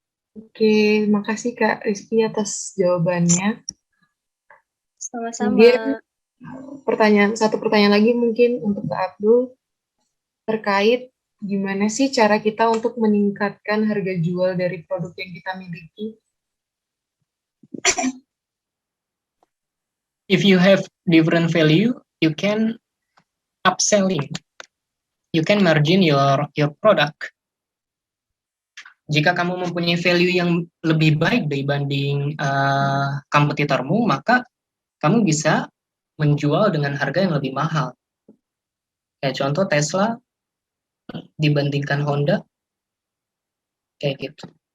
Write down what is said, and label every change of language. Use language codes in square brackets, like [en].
[id] Oke, makasih Kak Rizky atas jawabannya. Sama-sama. Kemudian satu pertanyaan lagi mungkin untuk Kak Abdul. terkait gimana sih cara kita untuk meningkatkan harga jual dari produk yang kita miliki. [en] If you have different value, you can upselling. You can margin your product. [id] Jika kamu mempunyai value yang lebih baik dibanding kompetitormu, maka kamu bisa menjual dengan harga yang lebih mahal. Kayak contoh Tesla dibandingkan Honda, kayak gitu.